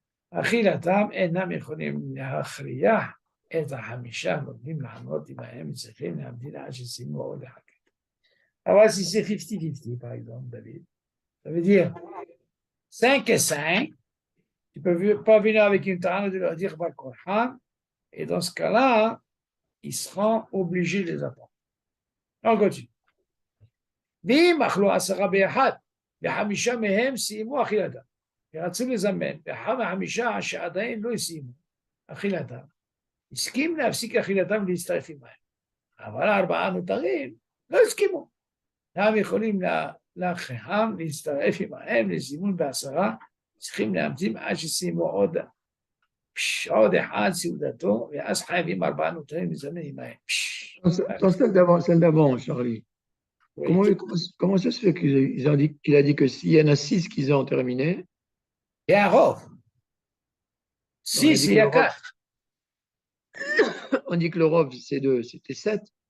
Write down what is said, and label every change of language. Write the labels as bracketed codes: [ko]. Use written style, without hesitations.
[he] אכילתם אינם יכולים להכריע את החמישה נותנים לענות עמהם, צריכים להמתין עד שסיימו עוד אחד. [fr] Alors, si c'est 50-50, par exemple, David, ça veut dire 5 et 5, tu ne peux pas venir avec une tarane de leur dire Bal Korhan, et dans ce cas-là, ils seront obligés de les apprendre. On continue. [he] ואם אכלו 10 ביחד, ו5 מהם סיימו אכילתם, ורצו לזמן, ו5 שעדיין לא סיימו אכילתם, הסכים להפסיק אכילתם ולהצטרף עמהם. אבל 4 נותרים לא הסכימו. הם יכולים להכריחם להצטרף עמהם לזימון ב10, צריכים להמתין עד שסיימו עוד אחד סעודתו, ואז חייבים 4 נותרים לזמן עמהם. [fr] Dans celle d'avant, Charlie, comment ça se fait qu'il a dit que s'il y en a 6 qui ont terminé, il y a un rov. 6, il y a 4. On dit que le rov, c'était 7.